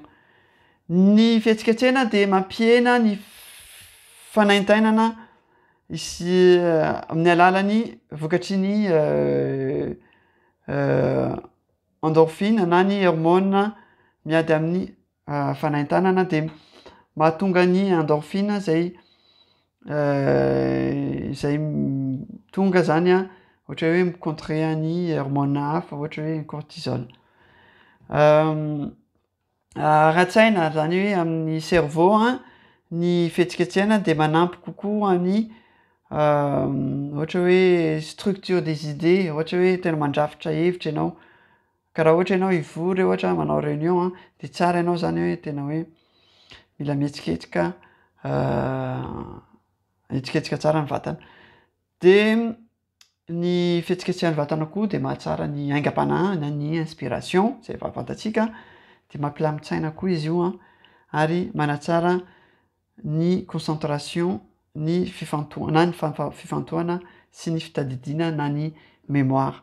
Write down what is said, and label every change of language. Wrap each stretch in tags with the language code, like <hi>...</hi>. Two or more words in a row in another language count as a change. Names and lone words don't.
<mg>Ny fihetsiketsehana de mampihena ny fanaintainana izy amin'ny alalan'ny vokatry ny endorphine na ny hormone miady amin'ny fanaintanana de mahatonga ny endorphine zay tonga zany ohatra hoe micontrer ny hormone hafa ohatra hoe cortisol. Ara-tsaina zany hoe amin'ny cerveau ny fihetsiketsehana de manampy kokoa amin'ny ohatra hoe</mg> <fr>structure des idées,</fr> <mg>ohatra hoe tena mandrafitra hevitra ianao karaha ohatra ianao hivory ohatra manao réunion de tsara ianao zany hoe tena hoe mila mihetsiketsika hitsiketsika tsara ny vatana. De ny fihetsiketsehan'ny vatana koa de mahatsara ny aingam-panahy na ny inspiration zay efa fantatsika de mampilamin-tsaina koa izy io ary manatsara ny concentration, ny fifantohana sy ny fitadidiana na ny mémoire.</mg>